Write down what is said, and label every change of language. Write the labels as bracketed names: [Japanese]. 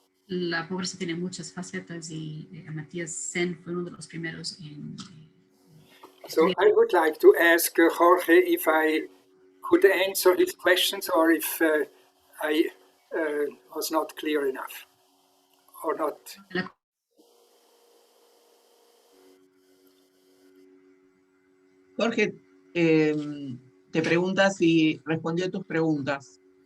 [Spanish] La pobreza tiene muchas facetas y Amartya Sen fue uno de los primeros en [English] So I would like to ask Jorge if I could answer his questions or if I was not clear enough or not. [Spanish] Jorge, te pregunta si respondió a tus preguntas.